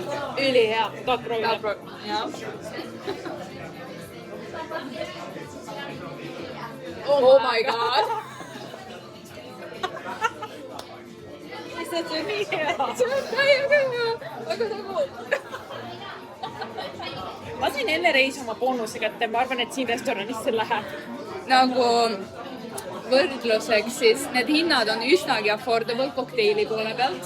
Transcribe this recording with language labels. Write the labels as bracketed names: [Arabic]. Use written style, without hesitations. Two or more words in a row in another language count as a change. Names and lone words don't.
[Estonian] Ülihea. Tahad proovida? Jah. [English] Oh my god. [Estonian] See on nii hea. See on täiega hea. Aga nagu... Ma sain enne reis oma boonuse kätte, ma arvan, et siin restoranis see läheb. Nagu võrdluseks, siis need hinnad on üsnagi affordable kokteili poole pealt.